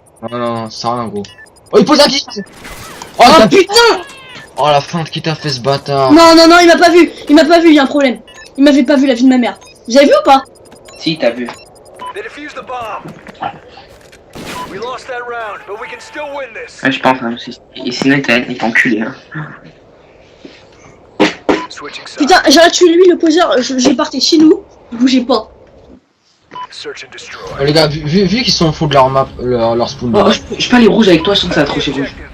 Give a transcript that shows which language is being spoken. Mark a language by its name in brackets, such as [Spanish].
[French] Non, ça sert à rien, gros. Oh, il pose un kill. Oh, Putain. Oh, la feinte qui t'a fait ce bâtard. Non, il m'a pas vu. Il y a un problème. Il m'avait pas vu, la vie de ma mère. Vous avez vu ou pas? Si, t'as vu. [English] They defused the bomb. We lost that round, but we can still win this. [French] Ouais, je pense, hein, et sinon, il est enculé, hein. [English] Switching sides. [French] Putain, j'aurais tué lui, le poseur. J'ai parté chez nous. Bougez pas. [English] Search and destroy. [French] Oh, les gars, vu qu'ils sont fous de leur map, leur spawn. Oh, je peux aller rouge avec toi sans que ça accroche rouge.